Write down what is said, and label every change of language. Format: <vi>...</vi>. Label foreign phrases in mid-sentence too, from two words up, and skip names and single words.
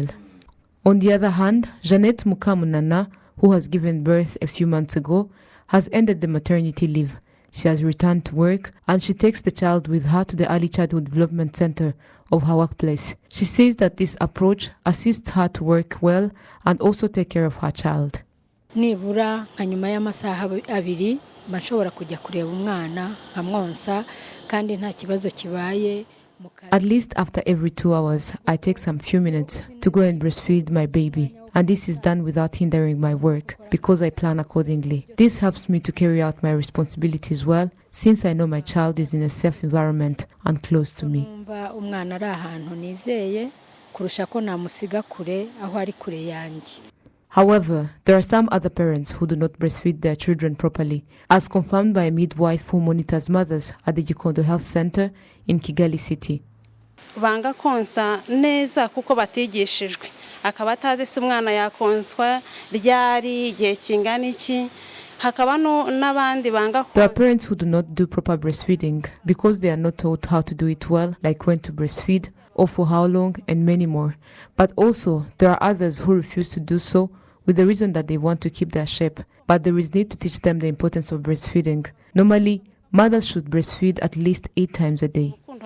<en>On the other hand, Jeanette Mukamunana, who has given birth a few months ago, has ended the maternity leave. She has returned to work and she takes the child with her to the Early Childhood Development Center of her workplace. She says that this approach assists her to work well and also take care of her child.</en> <rw>Nibura nka nyuma y'amasaha abiri bashobora kujya kureba umwana nkamwonsa kandi nta kibazo kibaye.</rw> <en>At least after every 2 hours, I take some few minutes to go and breastfeed my baby. And this is done without hindering my work because I plan accordingly. This helps me to carry out my responsibilities well since I know my child is in a safe environment and close to me.</en> <rw>Umwana ari ahantu nizeye kurusha ko namusiga kure aho ari kure yanjye.</rw> <en>However, there are some other parents who do not breastfeed their children properly, as confirmed by a midwife who monitors mothers at the Gikondo Health Center in Kigali City.</en> <rw>Banga konsa neza kuko batigishijwe akaba atazi se umwana yakonswa ryari igihe kingana iki.</rw> <en>There are parents who do not do proper breastfeeding because they are not taught how to do it well, like when to breastfeed or for how long and many more. But also, there are others who refuse to do so with the reason that they want to keep their shape. But there is need to teach them the importance of breastfeeding. Normally, mothers should breastfeed at least 8 times a day.</en>